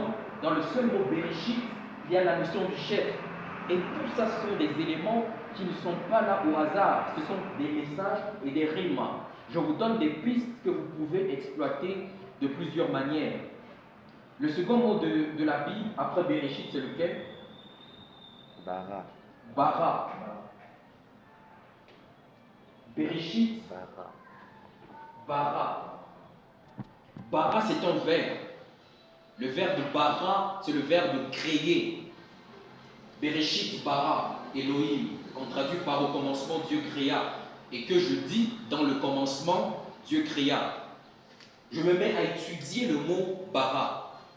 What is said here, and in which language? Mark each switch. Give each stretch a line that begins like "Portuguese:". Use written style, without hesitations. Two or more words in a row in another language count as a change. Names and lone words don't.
French: Dans le seul mot Bereshit, il y a la notion du chef. Et tout ça, ce sont des éléments qui ne sont pas là au hasard. Ce sont des messages et des rimas. Je vous donne des pistes que vous pouvez exploiter de plusieurs manières. Le second mot de la Bible, après Bereshit, c'est lequel? Bara. Bara. Bereshit. Bara. Bara. Bara, c'est un verbe. Le verbe de bara, c'est le verbe de créer.
Hebrew: בראשית ברא אלהים,
French: qu'on traduit par au commencement Dieu créa. Et que je dis dans le commencement Dieu créa. Je me mets à étudier le mot bara.